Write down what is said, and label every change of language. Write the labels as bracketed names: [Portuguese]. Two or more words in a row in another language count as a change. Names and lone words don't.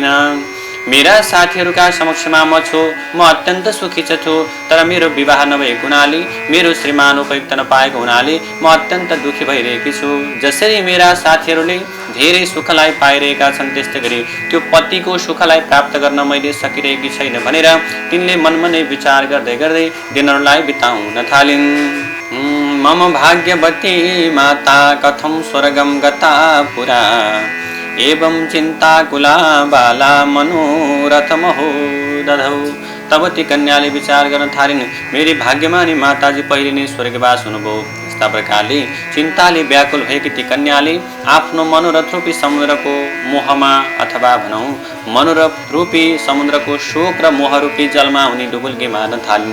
[Nepali] मेरा साथीहरूका समक्षमा म छु, म अत्यन्त सुखी छु, तर मेरो विवाह नभएको हुनाले, मेरो श्रीमान उपयुक्त नपाएको हुनाले म अत्यन्त दुखी भइरहेकी छु। जसरी मेरा साथीहरूले धेरै सुखलाई पाइरहेका छन्, त्यस्तै गरी त्यो पतिको सुखलाई प्राप्त गर्न मैले सकिरहेकी छैन भनेर तिनले मनमा नै विचार गर्दै दिनहरूलाई बिताउन थालिन्। [Sanskrit] मम भाग्यवती माता कथम स्वर्गम गता पुरा एवं चिन्ताकुला बाला मनोरथमहो दधौ। [Nepali] तब ती कन्याले विचार गर्न थालिन्, मेरी भाग्यमानी माताजी पहिले नै स्वर्गवास हुनुभयो। यस्ता प्रकारले चिन्ताले व्याकुल भएकी ती कन्याले आफ्नो मनोरथ रूपी समुद्रको मोहमा अथवा भनौँ मनोरथ रूपी समुद्रको शोक र मोह रूपी जलमा उनी डुबुल्की मार्न थालिन्।